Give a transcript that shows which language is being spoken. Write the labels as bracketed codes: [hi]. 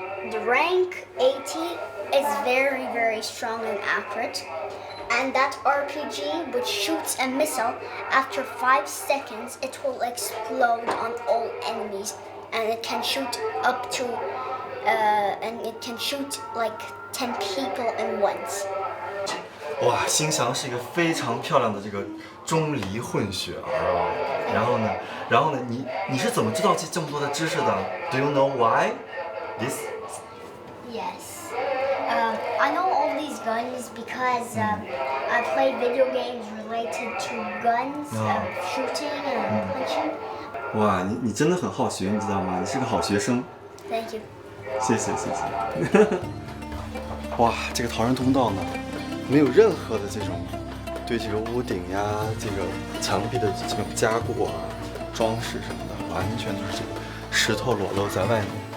[en] The rank 80 is very, very strong and accurate. And that RPG, which shoots a missile, after 5 seconds, it will explode on all enemies. And it can shoot up to, and it can shoot like 10 people at once. [zh] 哇，星翔是一个非常漂亮的这个中黎混血然后呢，你是怎么知道这么多的知识的 ？ [en] Do you know why? This? Yes. I know all guns because I play video games related to guns, shooting and punching. [zh] 哇，你真的很好学，你知道吗？你是个好学生。 [en] Thank you. [zh] 谢谢。哇，这个陶然通道呢，没有任何的这种对这个屋顶呀、这个墙壁的这种加固啊、装饰什么的，完全就是这个石头裸露在外面。